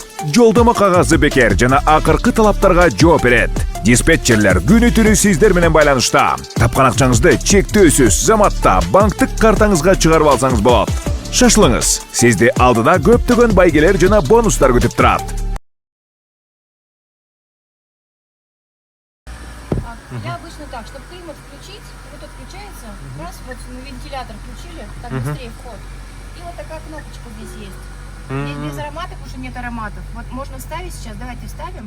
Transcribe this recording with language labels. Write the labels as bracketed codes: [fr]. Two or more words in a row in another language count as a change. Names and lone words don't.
[ky] Жолдомо кагазы бекер жана акыркы талаптарга жооп берет. Диспетчерлер күнү түнү сиздер менен байланышта. Тапкан акчаңызды чектөөсүз заматта банктык картаңызга чыгарып алсаңыз болот. Шашылыңыз. Сизди алдыда көптөгөн байгелер жана бонустар күтүп турат. [ru] Я обычно так, чтобы климат включить, вот отключается, раз, вот мы вентилятор включили, так быстрее вход. И вот такая кнопочка здесь есть. Здесь без ароматов уже нет ароматов. Вот можно вставить сейчас, давайте вставим.